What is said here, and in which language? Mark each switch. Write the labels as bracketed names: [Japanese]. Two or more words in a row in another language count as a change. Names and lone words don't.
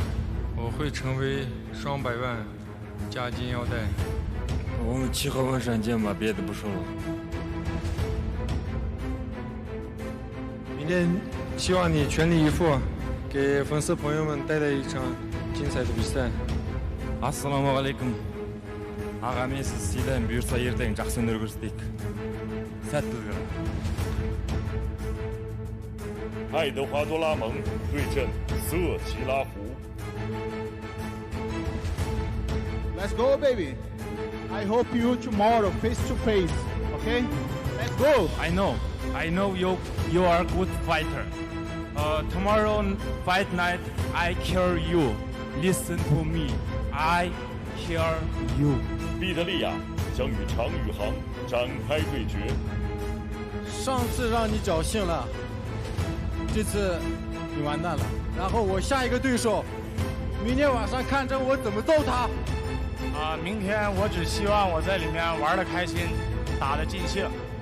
[Chinese] 我会成为双100万加金腰带。我们7号晚上见吧，别的不说了。明天希望你全力以赴，给粉丝朋友们带来一场精彩的比赛。 [Kazakh] Assalamualaikum. Ағамыз сізден бұйырса ертең жақсы өнер көрсетейік. Сәттілік. [Chinese] 爱德华多拉蒙对阵瑟奇拉胡。 [English] Let's go, baby. I hope you tomorrow face to face. Okay? Let's go. I know you are a good fighter. Tomorrow fight night, I kill you. Listen to me. I kill you. [Chinese] 毕德利亚将与常宇航展开对决。上次让你侥幸了，这次你完蛋了。然后我下一个对手，明天晚上看着我怎么揍他。明天我只希望我在里面玩得开心，打得尽兴。